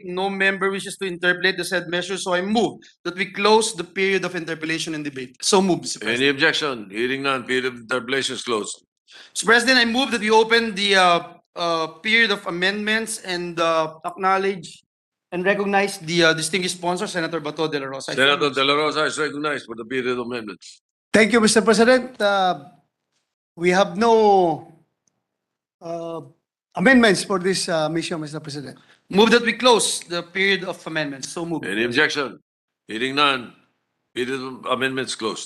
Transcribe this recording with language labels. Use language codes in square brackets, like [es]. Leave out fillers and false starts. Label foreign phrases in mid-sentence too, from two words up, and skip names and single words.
[en] No member wishes to interpolate the said measure, so I move that we close the period of interpellation and debate. So move, Mr. President. Any objection? Hearing none, period of interpellation is closed. Mr. President, I move that we open the period of amendments and acknowledge and recognize the distinguished sponsor, Senator Bato de la Rosa. Senator De La Rosa is recognized for the period of amendments. Thank you, Mr. President. We have no amendments for this mission, Mr. President. Move that we close the period of amendments. So move. Any objection? Hearing none, period of amendments closed.